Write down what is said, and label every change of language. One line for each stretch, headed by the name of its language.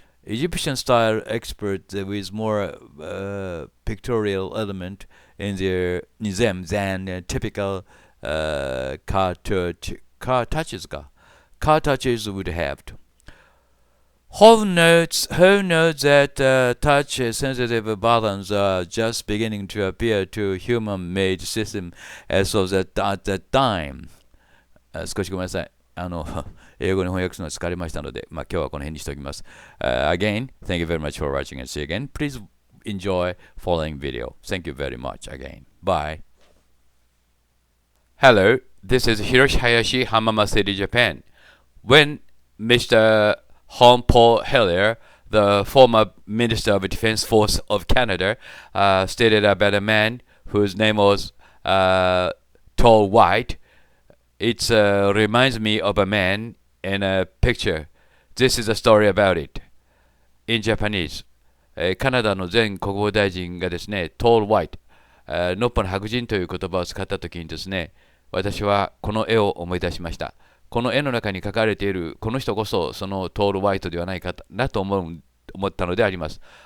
English: Egyptian-style experts with more pictorial element in them than typical car touches would have. Hall notes that touch-sensitive buttons are just beginning to appear to human-made systems as of at that time.
Japanese: 少しごめんなさい。英語に翻訳するのが疲れましたので、今日はこの辺にしておきます。
English: Again, thank you very much for watching and see you again. Please enjoy following video. Thank you very much again. Bye. Hello, this is Hiroshi Hayashi, Hamama City, Japan. When Mr. Paul Hellyer, the former Minister of Defense Force of Canada, stated about a man whose name was TallWhite, it reminds me of a man in a picture. This is a story about it. In Japanese.
Japanese: カナダの前国防大臣がですね、TallWhite、ノッポの白人という言葉を使ったときにですね、私はこの絵を思い出しました。この絵の中に描かれているこの人こそそのTallWhiteではないかなと思ったのであります。